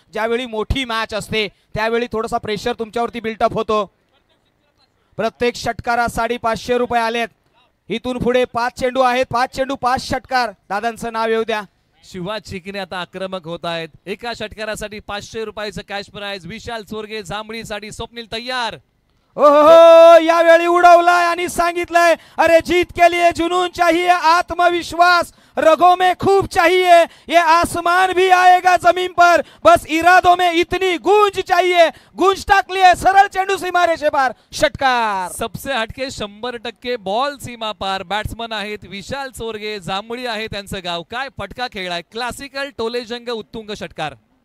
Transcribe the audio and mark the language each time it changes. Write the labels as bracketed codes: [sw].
[mr] ज्यावेळी मोठी मॅच असते त्यावेळी थोडासा प्रेशर तुमच्यावरती बिल्टअप होतो. प्रत्येक षटकारासाठी 500 रुपये आलेत. इथून पुढे 5 चेंडू आहेत. 5 चेंडू 5 षटकार. दादांचं नाव येऊ द्या. शिवाज चिकने आता आक्रमक होत आहेत. एका षटकारासाठी 500 रुपयाचं कॅश प्राइज. विशाल चोरगे जांभळीसाठी स्वप्नील तयार. ओहो, यावेळी उडवलाय आणि सांगितलंय, [hi] अरे जीत के लिए जुनून चाहिए, आत्मविश्वास रगों में खूब चाहिए, ये आसमान भी आएगा जमीन पर, बस इरादों में इतनी गूंज चाहिए. [mr] गूंज टाकली आहे सरळ चेंडू सीमारेषे पार. षटकार. [hi] सबसे हटके 100% बॉल सीमा पार. [mr] बॅट्समन आहेत विशाल चोरगे, जांभळी आहे त्यांचं गाव. काय फटका खेळलाय, क्लासिकल टोलेजंग उत्तुंग षटकार.